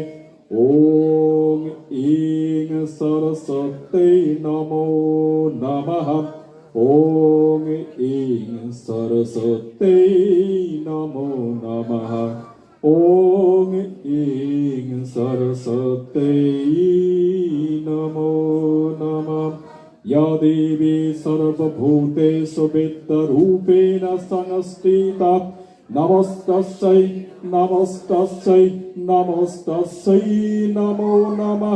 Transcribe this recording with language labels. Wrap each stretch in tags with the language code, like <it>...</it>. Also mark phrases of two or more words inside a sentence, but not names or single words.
<sa>ওম ইং সরস্বতী নমো নমঃ। ওম ইং সরস্বতী নমো নমঃ। ওম ইং সরস্বতী নমো নমঃ। या देवी सर्वभूतेषु विद्यारूपेण संस्थिता नमस्तस्यै नमस्तस्यै नमस्तस्यै नमो नमः।</sa>